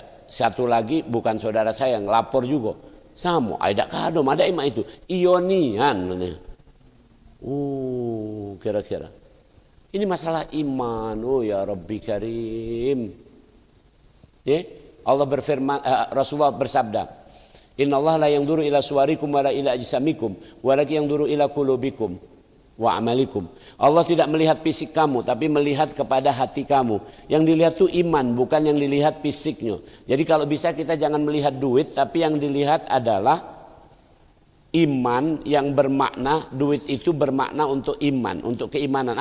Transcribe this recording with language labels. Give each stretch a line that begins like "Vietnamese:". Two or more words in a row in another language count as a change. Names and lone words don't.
Indonesian: Satu lagi bukan saudara saya yang lapor juga. Sama, ada kadom, ada emak itu. Ionian. Kira-kira. Ini masalah iman. Oh
Arabic: يا رب كريم.
Indonesian: Ya, Allah berfirman, Rasulullah bersabda,
Arabic: إن الله لا ينظر إلى صوركم ولا إلى أجسامكم ولكن ينظر إلى قلوبكم وأعمالكم.
Indonesian: Allah tidak melihat fisik kamu tapi melihat kepada hati kamu. Yang dilihat itu iman, bukan yang dilihat fisiknya. Jadi kalau bisa kita jangan melihat duit, tapi yang dilihat adalah iman yang bermakna. Duit itu bermakna untuk iman, untuk keimanan.